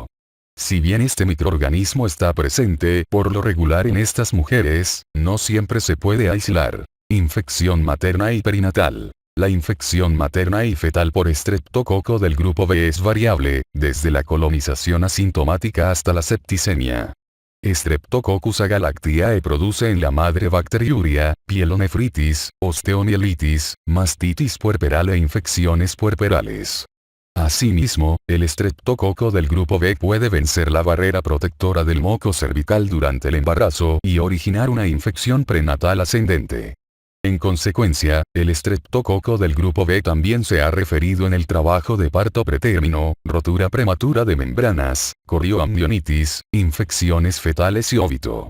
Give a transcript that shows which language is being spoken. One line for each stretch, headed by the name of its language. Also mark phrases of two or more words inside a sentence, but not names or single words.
Spanish: Si bien este microorganismo está presente por lo regular en estas mujeres, no siempre se puede aislar. Infección materna y perinatal. La infección materna y fetal por estreptococo del grupo B es variable, desde la colonización asintomática hasta la septicemia. Streptococcus agalactiae produce en la madre bacteriuria, pielonefritis, osteomielitis, mastitis puerperal e infecciones puerperales. Asimismo, el estreptococo del grupo B puede vencer la barrera protectora del moco cervical durante el embarazo y originar una infección prenatal ascendente. En consecuencia, el estreptococo del grupo B también se ha referido en el trabajo de parto pretérmino, rotura prematura de membranas, corioamnionitis, infecciones fetales y óbito.